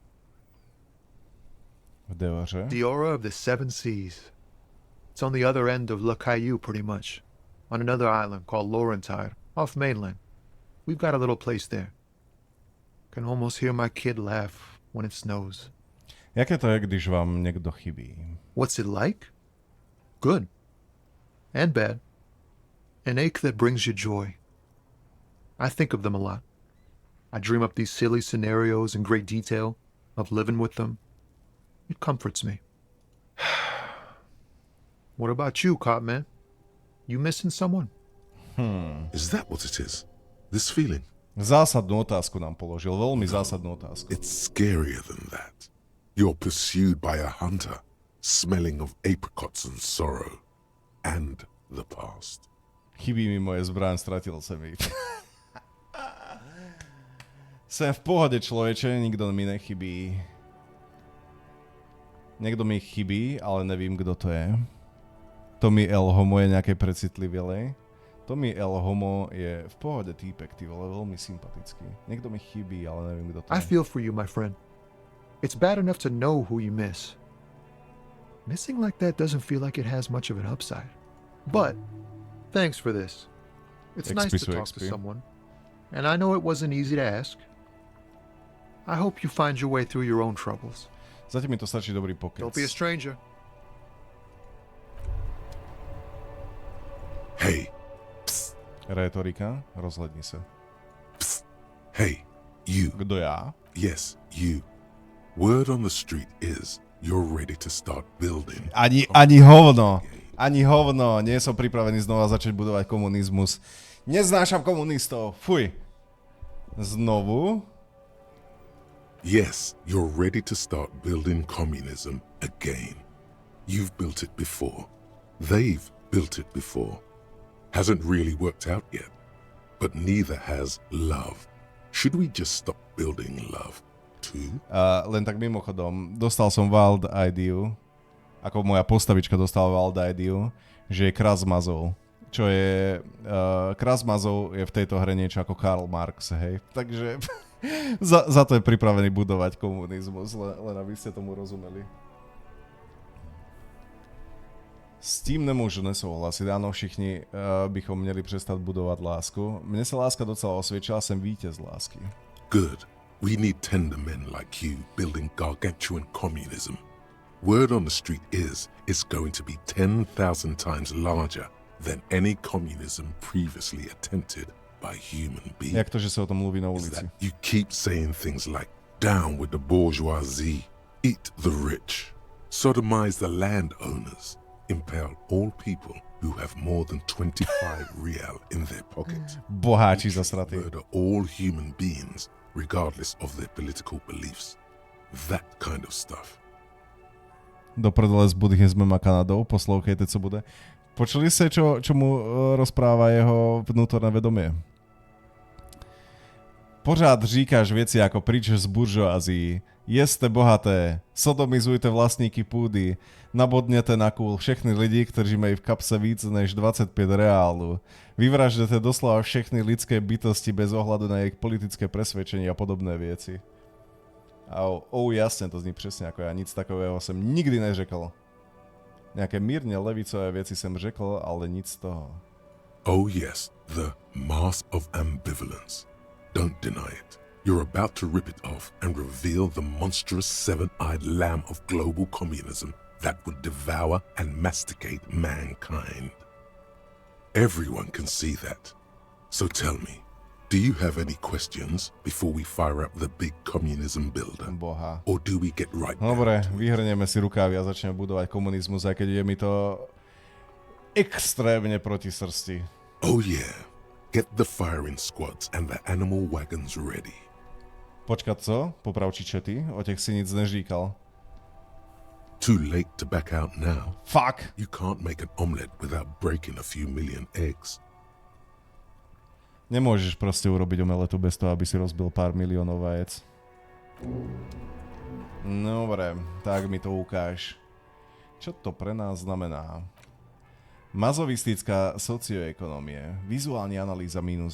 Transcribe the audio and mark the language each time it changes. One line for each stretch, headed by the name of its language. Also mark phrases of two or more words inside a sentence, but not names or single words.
English: Diora of the Seven Seas. It's on the other end of Le Caillou, pretty much, on another island called Laurentide, off mainland. We've got a little place there. Can almost hear my kid laugh when it snows.
Czech: Jaké to je, když vám někdo chybí?
English: What's it like? Good. And bad. An ache that brings you joy. I think of them a lot. I dream up these silly scenarios in great detail of living with them. It comforts me. What about you, Cop Man? You missing someone? Is that what it is? This feeling?
Slovak: Zásadnú otázku nám položil, veľmi zásadnú otázku.
English: It's scarier than that. You're pursued by a hunter, smelling of apricots and sorrow, and the past.
Czech: Chybí mi moje zbraň, stratil sa mi. Jsem v pohode, človeče, nikdo mi nechybí. Niekto mi chybí, ale nevím, kdo to je. Tommy L. Homo je nejaké precitlivělej. Tommy L.
Slovak: Homo je v pohode týpek, ty vole, veľmi sympatický.
Czech: Niekto mi chybí, ale nevím, kdo to je.
English: I feel for you, my friend. It's bad enough to know who you miss. Missing like that doesn't feel like it has much of an upside. But, thanks for this. It's nice to talk to someone. And I know it wasn't easy to ask. I hope you find your way through your own troubles.
Czech: Zatím mi to stačí dobrý pokec.
English: Don't be a stranger. Hey. Psst.
Czech: Rétorika, rozhledni se.
English: Psst. Hey, you.
Czech: Kdo já?
English: Yes, you. Word on the street is you're ready to start building.
Czech: Ani hovno.
Slovak: Nie som pripravený znova začať budovať komunizmus. Neznášam komunistov. Fuj. Znovu?
English: Yes, you're ready to start building communism again. You've built it before. They've built it before. Hasn't really worked out yet. But neither has love. Should we just stop building love too?
Slovak: Len tak mimochodom, dostal som wild ideu, ako moja postavička dostala wild ideu, že je Krasmazov. Čo je... Krasmazov je v tejto hre niečo ako Karl Marx, hej. Takže za to je pripravený budovať komunizmus, len aby ste tomu rozumeli.
Czech: S tím nemůžu nesouhlasit. Áno, všichni bychom měli přestat budovat lásku. Mne se láska docela osvědčila, jsem vítěz lásky.
English: Good. We need tender men like you building gargantuan communism. Word on the street is it's going to be 10,000 times larger than any communism previously attempted by human beings.
Czech: Jak to, že se o tom mluví na ulici?
English: You keep saying things like down with the bourgeoisie, eat the rich, sodomize the landowners, impale all people who have more than 25 real in their pocket.
Czech: Boháči zasratí.
English: Murder all human beings, regardless of their political beliefs. That kind of stuff.
Czech: Do prdele s buddhizmem a Kanadou, poslouchejte, co bude.
Slovak: Počuli ste, čo mu rozpráva jeho vnútorné vedomie?
Czech: Pořád říkáš věci jako pryč z buržoazí, jeste bohaté, sodomizujte vlastníky půdy, nabodněte na kůl všechny lidi, kteří mají v kapse víc než 25 reálů, vyvraždete doslova všechny lidské bytosti bez ohľadu na jejich politické presvedčení a podobné věci. Jasne, to zní přesně jako já, nic takového jsem nikdy neřekl. Nějaké mírně levicové věci jsem řekl, ale nic z toho.
English: Oh yes, the mask of ambivalence. Don't deny it. You're about to rip it off and reveal the monstrous seven-eyed lamb of global communism that would devour and masticate mankind. Everyone can see that. So tell me, do you have any questions before we fire up the big communism builder?
Czech: Boha.
English: Or do we get right
Slovak: Dobre,
English: down to it?
Slovak: vyhrnieme si rukávy a začneme budovať komunizmus, aj keď je mi to extrémne proti srsti.
English: Oh yeah. Get the firing squads and the animal wagons ready.
Czech: Počkať, co? Popravči čety? O těch si nic neříkal.
English: Too late to back out now. Fuck! You can't make an omelette without breaking a few million eggs.
Slovak: Nemôžeš proste urobiť omeletu bez toho, aby si rozbil pár miliónov vajec. Dobre, tak mi to ukáž. Čo to pre nás znamená? Mazovistická socioekonomie. Vizuálna analýza -2.